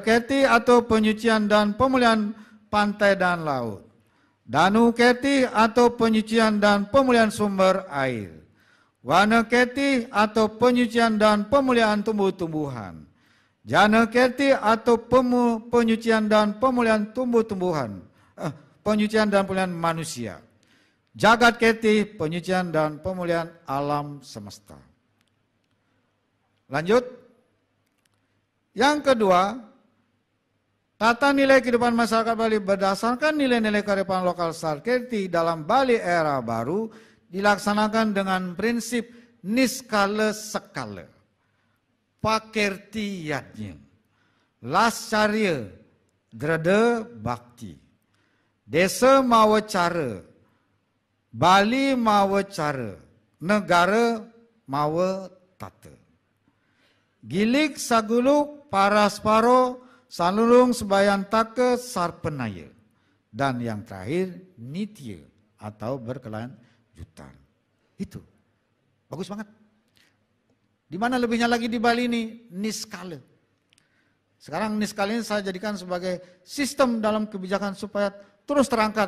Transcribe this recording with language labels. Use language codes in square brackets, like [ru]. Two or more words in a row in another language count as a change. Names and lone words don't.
[id] Kirti atau penyucian dan pemuliaan pantai dan laut, Danu Kirti atau penyucian dan pemuliaan sumber air, Wana Kirti atau penyucian dan pemuliaan tumbuh-tumbuhan, Jana Kirti atau penyucian dan pemuliaan tumbuh-tumbuhan, penyucian dan pemuliaan manusia, Jagat Kirti, penyucian dan pemuliaan alam semesta. Lanjut. Yang kedua, tata nilai kehidupan masyarakat Bali berdasarkan nilai-nilai kearifan lokal Sadkirti dalam Bali era baru dilaksanakan dengan prinsip [ban] niskala sekala, pakirti yadnya, lascarya, drada bakti, desa mawa cara, Bali mawa cara, negara mawa tata. Gilik saguluk parasparo salulung sebayan taka sarpenaya. [id] Dan yang terakhir nitya atau berkelanjutan. Itu bagus banget. Di mana lebihnya lagi di Bali ini? Niskala. Sekarang niskala ini saya jadikan sebagai sistem dalam kebijakan supaya terus terangkat.